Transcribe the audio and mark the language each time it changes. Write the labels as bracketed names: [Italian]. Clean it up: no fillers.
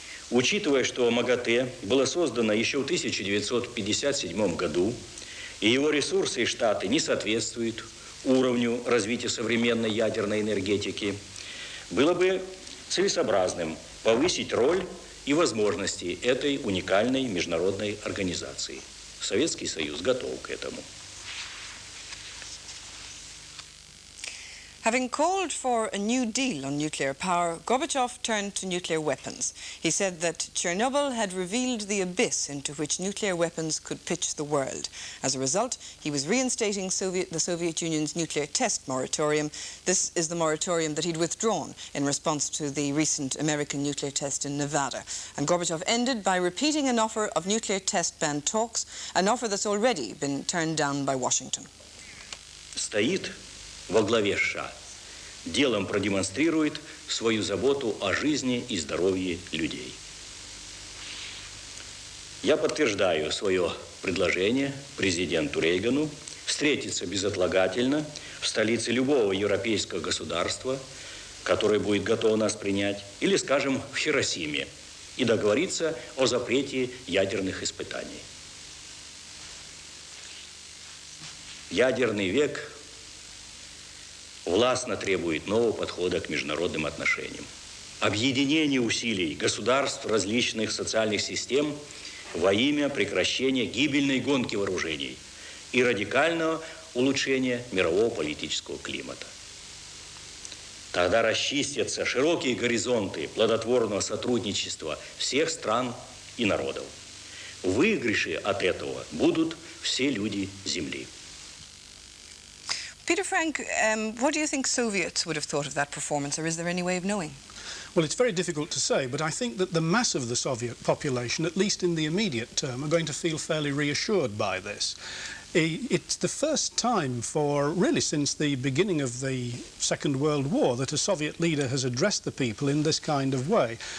[Russian] Учитывая, что МАГАТЭ было создано еще в 1957 году, и его ресурсы и штаты не соответствуют уровню развития современной ядерной энергетики, было бы целесообразным повысить роль и возможности этой уникальной международной организации. Советский Союз готов к этому. [English] Having called for a new deal on nuclear power, Gorbachev turned to nuclear weapons. He said that Chernobyl had revealed the abyss into which nuclear weapons could pitch the world. As a result, he was reinstating the Soviet Union's nuclear test moratorium. This is the moratorium that he'd withdrawn in response to the recent American nuclear test in Nevada. And Gorbachev ended by repeating an offer of nuclear test ban talks, an offer that's already been turned down by Washington. [Russian] Стоит во главе США, делом продемонстрирует свою заботу о жизни и здоровье людей. Я подтверждаю свое предложение президенту Рейгану встретиться безотлагательно в столице любого европейского государства, которое будет готово нас принять, или, скажем, в Хиросиме, и договориться о запрете ядерных испытаний. Ядерный век властно требует нового подхода к международным отношениям. Объединение усилий государств различных социальных систем во имя прекращения гибельной гонки вооружений и радикального улучшения мирового политического климата. Тогда расчистятся широкие горизонты плодотворного сотрудничества всех стран и народов. В выигрыше от этого будут все люди Земли. [English] Peter Frank, what do you think Soviets would have thought of that performance, or is there any way of knowing? Well, it's very difficult to say, but I think that the mass of the Soviet population, at least in the immediate term, are going to feel fairly reassured by this. It's the first time really since the beginning of the Second World War that a Soviet leader has addressed the people in this kind of way.